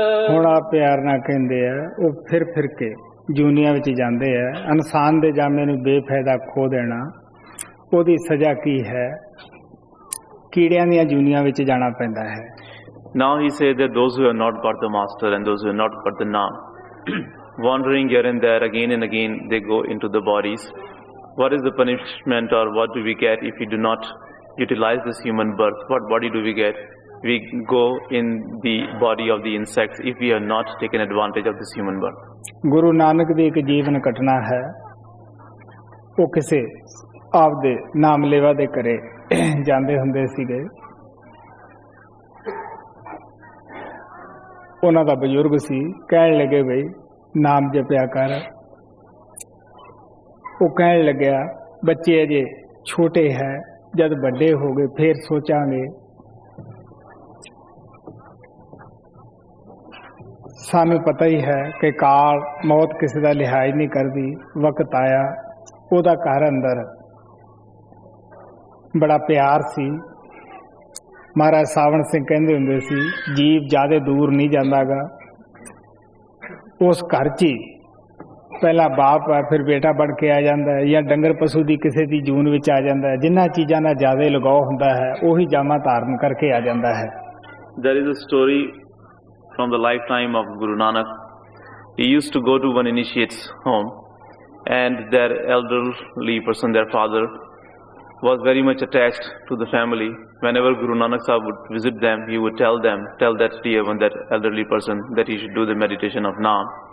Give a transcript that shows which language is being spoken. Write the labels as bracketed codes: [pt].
[pa] ਹੁਣ ਆ ਪਿਆਰ ਨਾਲ ਕਹਿੰਦੇ ਆ, ਉਹ ਫਿਰ ਕੇ ਜੂਨੀਆਂ ਵਿੱਚ ਜਾਂਦੇ ਆ। ਇਨਸਾਨ ਦੇ ਜਾਮੇ ਨੂੰ ਬੇਫਾਇਦਾ ਖੋ ਦੇਣਾ, ਉਹਦੀ ਸਜ਼ਾ ਕੀ ਹੈ? ਕੀੜਿਆਂ ਦੀਆਂ ਜੂਨੀਆਂ ਵਿੱਚ ਜਾਣਾ ਪੈਂਦਾ ਹੈ। [en] Now he said that those who have not got the master and those who have not got the Naam, wandering here and there again and again, they go into the bodies. What is the punishment, or what do we get if we do not utilize this human birth? What body do we get? We go in the body of the insects if we have not taken advantage of this human birth. [pa] Guru Nanak ਦੀ ਇੱਕ ਜੀਵਨ ਘਟਨਾ ਹੈ। ਉਹ ਕਿਸੇ ਆਪਦੇ ਨਾਮ ਲੇਵਾ ਦੇ ਘਰੇ ਜਾਂਦੇ ਹੁੰਦੇ ਸੀਗੇ। ਉਹਨਾਂ ਦਾ ਬਜ਼ੁਰਗ ਸੀ, ਕਹਿਣ ਲੱਗੇ ਬਈ ਨਾਮ ਜਪਿਆ ਕਰ। ਉਹ ਕਹਿਣ ਲੱਗਿਆ ਬੱਚੇ ਅਜੇ ਛੋਟੇ ਹੈ, ਜਦ ਵੱਡੇ ਹੋ ਗਏ ਫੇਰ ਸੋਚਾਂਗੇ। ਸਾਨੂੰ ਪਤਾ ਹੀ ਹੈ ਕਿ ਕਾਲ ਮੌਤ ਕਿਸੇ ਦਾ ਲਿਹਾਜ਼ ਨਹੀਂ ਕਰਦੀ। ਵਕਤ ਆਇਆ, ਉਹਦਾ ਘਰ ਅੰਦਰ ਬੜਾ ਪਿਆਰ ਸੀ। ਮਹਾਰਾਜ ਸਾਵਣ ਸਿੰਘ ਕਹਿੰਦੇ ਹੁੰਦੇ ਸੀ, ਜੀਵ ਜ਼ਿਆਦਾ ਦੂਰ ਨਹੀਂ ਜਾਂਦਾਗਾ। ਉਸ ਘਰ 'ਚ ਹੀ ਪਹਿਲਾਂ ਬਾਪ ਹੈ, ਫਿਰ ਬੇਟਾ ਬਣ ਕੇ ਆ ਜਾਂਦਾ ਹੈ, ਜਾਂ ਡੰਗਰ ਪਸ਼ੂ ਦੀ ਕਿਸੇ ਦੀ ਜੂਨ ਵਿੱਚ ਆ ਜਾਂਦਾ ਹੈ। ਜਿਨ੍ਹਾਂ ਚੀਜ਼ਾਂ ਦਾ ਜ਼ਿਆਦਾ ਲਗਾਓ ਹੁੰਦਾ ਹੈ ਉਹੀ ਜਾਮਾ ਧਾਰਨ ਕਰਕੇ ਆ ਜਾਂਦਾ ਹੈ। [en] There is a story from the lifetime of Guru Nanak. He used to go to one initiate's home, and their elderly person, their father, was very much attached to the family. Whenever Guru Nanak Sahib would visit them, he would tell that dear one, that elderly person, that he should do the meditation of Naam.